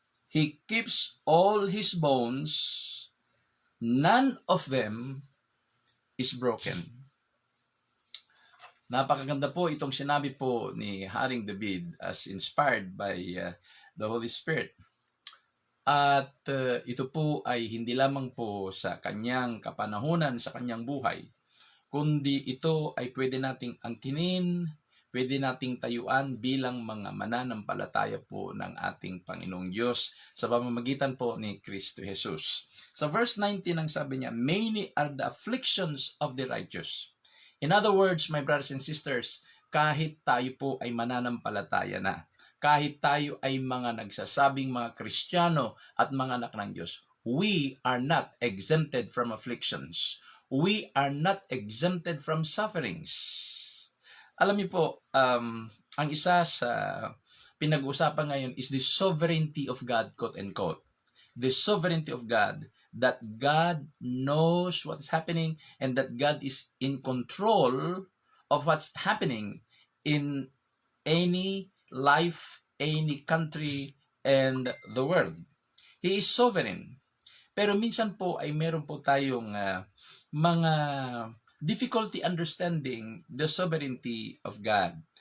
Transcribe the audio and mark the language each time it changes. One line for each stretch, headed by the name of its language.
English: He keeps all his bones, none of them is broken.
Filipino: Napakaganda po itong sinabi po ni Haring David
English: as inspired by the Holy Spirit.
Filipino: At ito po ay hindi lamang po sa kanyang kapanahunan, sa kanyang buhay, kundi ito ay pwede nating angkinin, pwede nating tayuan bilang mga mananampalataya po ng ating Panginoong Diyos sa pamamagitan po ni Kristo Jesus. Sa verse 19 ang sabi niya,
English: many are the afflictions of the righteous. In other words, my brothers and sisters,
Filipino: kahit tayo po ay mananampalataya na, kahit tayo ay mga nagsasabing mga Kristiyano at mga anak ng Diyos,
English: we are not exempted from afflictions. We are not exempted from sufferings.
Filipino: Alam niyo po, ang isa sa pinag-uusapan ngayon
English: is the sovereignty of God, quote and quote. The sovereignty of God, that God knows what's happening and that God is in control of what's happening in any life, any country, and the world. He is sovereign.
Filipino: Pero minsan po ay meron po tayong mga
English: difficulty understanding the sovereignty of God.